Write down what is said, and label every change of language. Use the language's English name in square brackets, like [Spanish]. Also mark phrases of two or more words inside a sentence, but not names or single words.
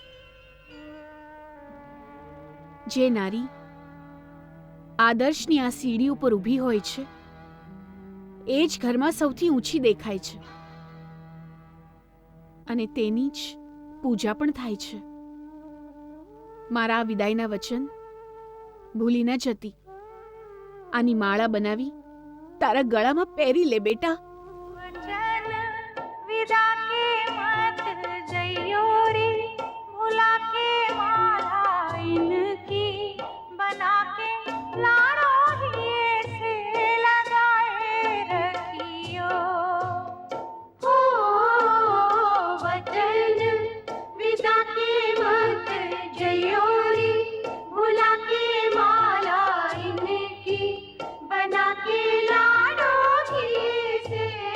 [Gujarati] જે નારી આદર્શની આ સીડી ઉપર ઊભી હોય છે, એ જ ઘરમાં સૌથી ઊંચી દેખાય છે, અને તેની જ પૂજા પણ થાય છે. મારા આ વિદાયના વચન ભૂલી ન જતી. આની માળા બનાવી તારા ગળામાં પહેરી લે બેટા. [Hindi] विदा के मत जइयो रे, भुला के माला इनकी बना के लाड़ो ही से लगाए रखियो. हो वचन विदा के मत जइयो रे, भुला के माला इनकी बना के लाड़ो ही से